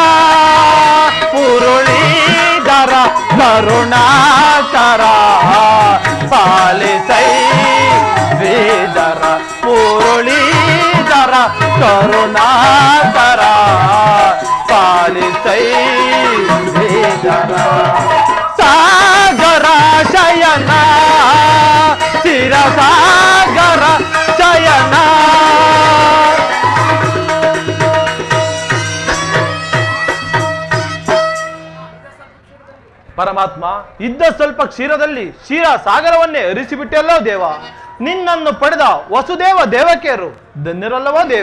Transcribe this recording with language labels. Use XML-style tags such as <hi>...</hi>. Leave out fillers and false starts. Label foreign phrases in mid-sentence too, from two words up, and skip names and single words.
<kn>ಮುರುಳೀಧರ ಕರುಣಾಕರ ಪಾಲಿಸೈ ಶ್ರೀಧರ ಮುರುಳೀಧರ ಕರುಣಾಕರ ಪಾಲಿಸೈ ಶ್ರೀಧರ ಸಾಗರ ಶಯನ ಚಿರ ಸಾಗರ ಶಯನ ಪರಮಾತ್ಮ ಇದ್ದ ಸ್ವಲ್ಪ ಕ್ಷೀರದಲ್ಲಿ ಕ್ಷೀರ ಸಾಗರವನ್ನೇ ಹರಿಸಿಬಿಟ್ಟೆಲ್ಲೋ ದೇವ. ನಿನ್ನನ್ನು ಪಡೆದ ವಸುದೇವ ದೇವಕಿಯರು ಧನ್ಯರಲ್ಲವೋ ದೇವ.</kn>